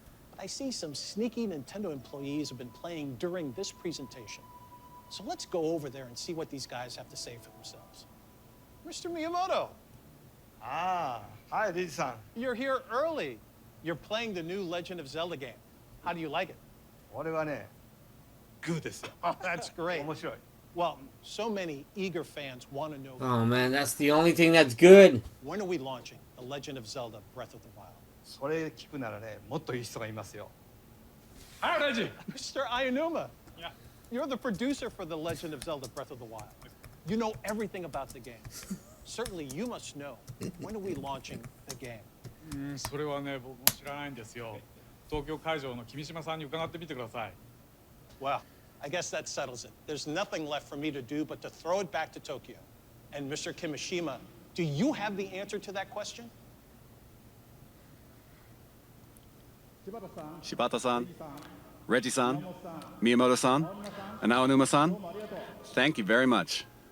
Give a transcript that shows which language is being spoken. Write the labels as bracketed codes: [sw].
[en] But I see some sneaky Nintendo employees have been playing during this presentation. So let's go over there and see what these guys have to say for themselves. Mr. Miyamoto. Ah, hi, Riji-san. You're here early. You're playing the new Legend of Zelda game. How do you like it? [ja] これはね、good ですよ。 [en] Oh, that's great. [ja] 面白い。 [en] Well, so many eager fans want to know. Oh man, that's the only thing that's good. When are we launching The Legend of Zelda Breath of the Wild? [ja] それ聞くならね、もっといい人がいますよ。はい、レジ。 [en] Mr. Ayanuma. Yeah. You're the producer for The Legend of Zelda Breath of the Wild. You know everything about the game. Certainly you must know. When are we launching the game? [ja] それはね、僕も知らないんですよ。東京会場の君島さんに伺ってみてください。 [en] Well, I guess that settles it. There's nothing left for me to do but to throw it back to Tokyo. And Mr. Kimishima, do you have the answer to that question? Shibata-san, Reggie-san, Miyamoto-san, and Aonuma-san, thank you very much.